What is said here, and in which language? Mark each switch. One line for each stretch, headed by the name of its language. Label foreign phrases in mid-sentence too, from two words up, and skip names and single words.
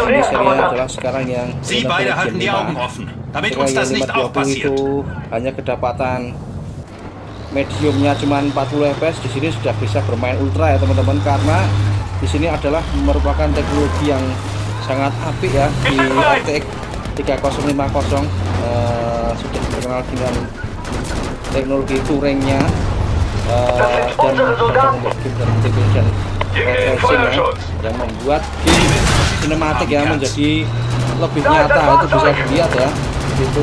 Indonesian: Ini serinya adalah sekarang yang
German: Sie
Indonesian: Lenovo
German: beide
Indonesian: Legion
German: halten die Augen
Indonesian: 5.
German: offen, damit
Indonesian: Ketika
German: uns das
Indonesian: yang
German: nicht auch
Indonesian: 520
German: passiert.
Indonesian: itu hanya kedapatan mediumnya cuma 40 fps, di sini sudah bisa bermain ultra ya teman-teman, karena di sini adalah merupakan teknologi yang sangat apik ya di RTX 3050, sudah terkenal dengan teknologi touringnya dan game dan refreshing ya, yang membuat game sinematik ya menjadi lebih nyata, itu bisa dilihat ya gitu.